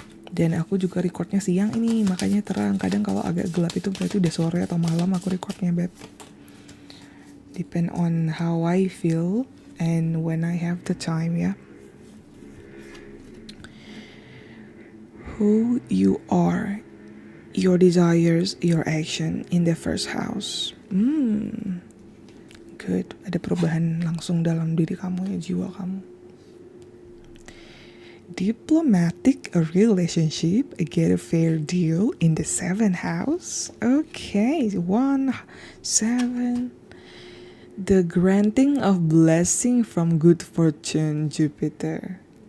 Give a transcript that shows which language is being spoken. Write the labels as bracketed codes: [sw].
[id] Dan aku juga recordnya siang ini, makanya terang. Kadang kalau agak gelap itu berarti udah sore atau malam aku recordnya Beb. [en] Depend on how I feel and when I have the time ya. Who you are, your desires, your action in the first house. Good. [id] Ada perubahan langsung dalam diri kamu ya, jiwa kamu. [en] Diplomatic, a relationship, get a fair deal in the 7th house. Okay, 1, 7. The granting of blessing from good fortune, Jupiter.